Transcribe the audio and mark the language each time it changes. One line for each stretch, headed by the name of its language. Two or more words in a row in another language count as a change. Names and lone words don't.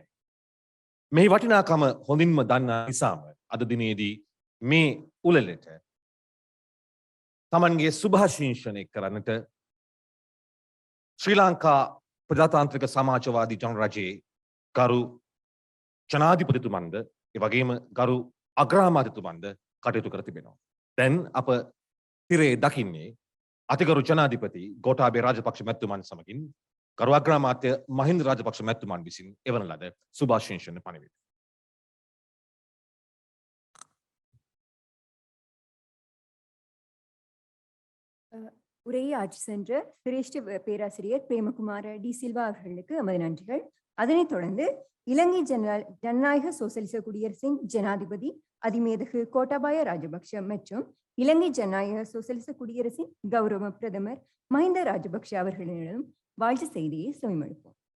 Sinhala: මෙහි වටිනාකම හොඳින්ම දන්නා නිසාම අද දිනේදී මේ උළෙලට තමන්ගේ සුභාශිංසනය කරන්නට ශ්‍රී ලංකා ප්‍රජාතාන්ත්‍රික සමාජවාදී ජනරජයේ ගරු ජනාධිපතිතුමන්ද ඒ වගේම ගරු අග්‍රාමාත්‍යතුමන්ද කටයුතු කර තිබෙනවා. දැන් අප තිරේ දකින්නේ අතිගරු ජනාධිපති ගෝඨාභය රාජපක්ෂ මැතිතුමන් සමගින් ගරු අග්‍රාමාත්‍ය මහින්ද රාජපක්ෂ මැතිතුමන් විසින් එවන ලද සුභාශිංසන පණිවිඩ.
Tamil: உரையை ஆட்சி சென்ற சிரேஷ்ட பேராசிரியர் பிரேமகுமார டி சில்வா அவர்களுக்கு எமது நன்றிகள். அதனைத் தொடர்ந்து இலங்கை ஜனநாயக சோசலிச குடியரசின் ஜனாதிபதி அதிமேதகு கோட்டாபாய ராஜபக்ஷ மற்றும் இலங்கை ஜனநாயக சோசலிச குடியரசின் கௌரவ பிரதமர் மஹிந்த ராஜபக்ஷ அவர்களிடம் வாழ்த்து செய்தியை செவிமடுப்போம்.